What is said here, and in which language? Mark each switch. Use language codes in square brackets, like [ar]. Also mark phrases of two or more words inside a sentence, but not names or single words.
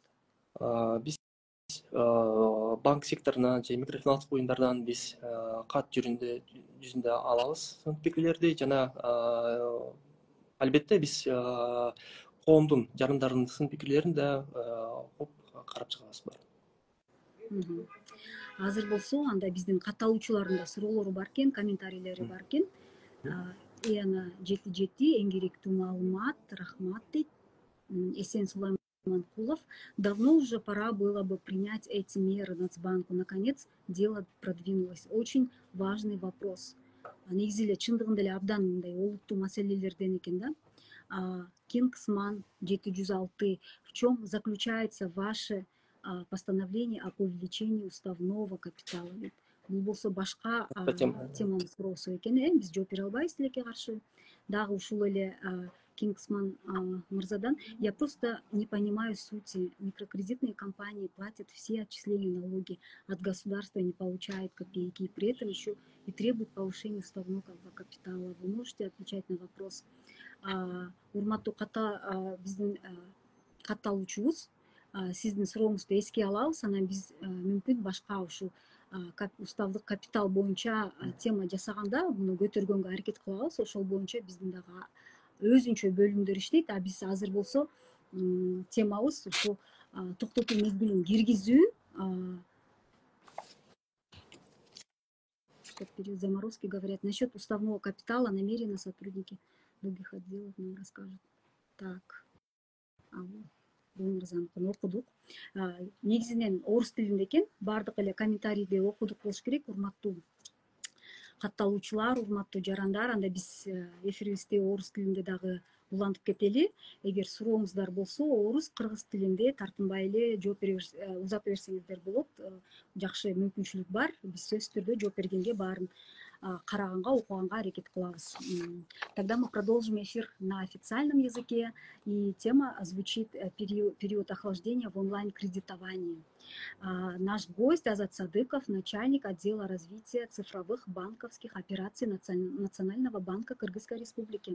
[ky] Биз банк секторунан же микрофинанс коюмдардан биз кат жүзүндө алабыз сын пикирлерди жана албетте биз коомдун жарандарынын сын пикирлерин да окуп карап чыгабыз баарын. Азыр болсо анда биздин катталуучулардын да суроолору бар экен, комментарийлери бар экен. Эна 77 эң керектүү маалымат, рахмат дейт. Эсен Сулайманкулов. [ru] Давно уже пора было бы принять эти меры Нацбанку. Наконец, дело продвинулось. Очень важный вопрос. [ky] Негизи эле чындыгында эле абдан мындай олуттуу маселелерден экен да. Кингсман 706. [ru] В чем заключается ваше постановление об увеличении уставного капитала? [ky] Бул болсо башка теманын суроосу экен, биз жооп бере албайбыз тилекке каршы. Дагы ушул эле Кингсман мырзадан: [ru] я просто не понимаю сути. Микрокредитные компании платят все отчисления налоги от государства, не получают копейки, и при этом еще и требуют повышения уставного капитала. Вы можете отвечать на вопрос? [ky] Урматтуу биздин катталуучубуз, сиздин сурооңузду эске алабыз, анан биз мүмкүн башка ушул уставдык капитал боюнча тема жасаганда муну көтөргөнгө аракет кылабыз. Ошол боюнча биздин дагы өзүнчө бөлүмдөр иштейт. Биз азыр болсо темабыз ушул токтотуу мезгилин киргизүү. [ru] Заморозки говорят насчет уставного капитала, намеренно сотрудники других отделов нам расскажут. Так, [ky] бул мырзаныкын окудук. Негизинен орус тилинде экен, баардык эле комментарийди окудук болуш керек. Урматтуу катталуучулар, урматтуу жарандар, анда биз эфирибизди орус тилинде дагы улантып кетели. Эгер сурооңуздар болсо, орус, кыргыз тилинде тартынбай эле жооп узатып берсеңиздер болот. Жакшы мүмкүнчүлүк бар. Биз сөзсүз түрдө жооп бергенге, баарын караганга, окуганга аракет кылабыз. [ru] Тогда мы продолжим эфир на официальном языке. И тема звучит период охлаждения в онлайн-кредитовании. Наш гость Азат Садыков, начальник отдела развития цифровых банковских операций Национального банка Кыргызской Республики.